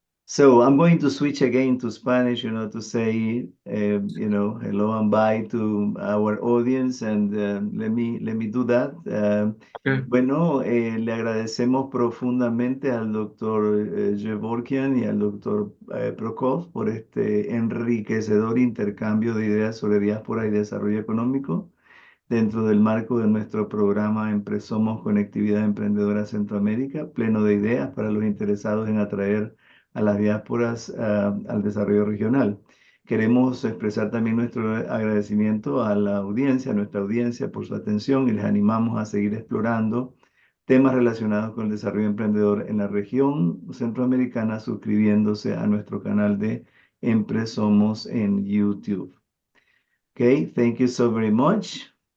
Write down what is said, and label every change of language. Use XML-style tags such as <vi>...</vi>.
<en>So I'm going to switch again to Spanish, to say, hello and bye to our audience, and let me do that. Okay.</en> <es>Bueno, le agradecemos profundamente al doctor Gevorkyan y al doctor Prokop por este enriquecedor intercambio de ideas sobre diáspora y desarrollo económico dentro del marco de nuestro programa Somos Conectividad Emprendedora Centroamérica, pleno de ideas para los interesados en atraer a las diásporas al desarrollo regional. Queremos expresar también nuestro agradecimiento a la audiencia, a nuestra audiencia por su atención, y les animamos a seguir explorando temas relacionados con el desarrollo emprendedor en la región centroamericana, suscribiéndose a nuestro canal de Somos en YouTube.</es> <en>Okay, thank you so very much.</en>